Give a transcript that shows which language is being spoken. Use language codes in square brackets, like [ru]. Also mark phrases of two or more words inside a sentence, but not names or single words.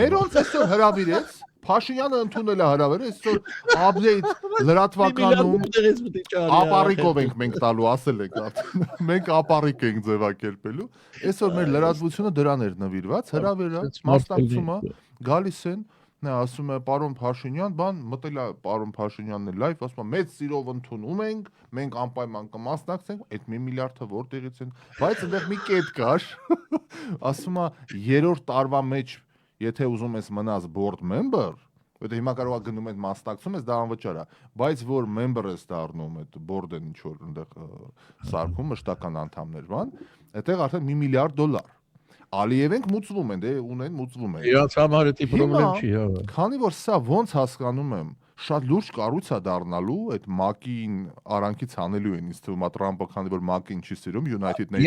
[hy] Մերոնց այսօր հրավիրեց Փաշինյանը ընդունել է հրավերը, այսօր update լրատվականում ապարիկով ենք մենք տալու, ասել եք արդեն։ Մենք ապարիկ ենք ձևակերպելու։ Այսօր մեր լրատվությունը դրան էր նվիրված, հրավերը, մասնակցումը գալիս են, նա ասում է պարոն Փաշինյան, բան մտել է պարոն Փաշինյանն է լայվ, ասում է մեծ սիրով ընդունում ենք, մենք անպայման կմասնակցենք, այդ 1 միլիարդը որտեղից են, բայց այնտեղ մի կետ կար, ասում է 3-րդ տարվա մեջ Եթե ուզում ես մնաս [en] board member, [hy] որտեղ հիմա կարող է գնում ես մասնակցում ես, դա անվճար է, բայց որ member ես դառնում այդ board-ն ինչ որ այնտեղ սարքում մշտական անդամներ բան, այդտեղ արդեն $1 միլիարդ Ալիևենք մուծվում են, դե ունեն մուծվում են։ Իրանց համար դա պրոբլեմ չի, հա։ Քանի որ սա ոնց հասկանում եմ, շատ լուրջ կառույց է դառնալու, այդ ՄԱԿ-ին արանքից հանելու են, ինձ թվում է Տրամպը, քանի որ ՄԱԿ-ին չի սիրում, United Nations-ը։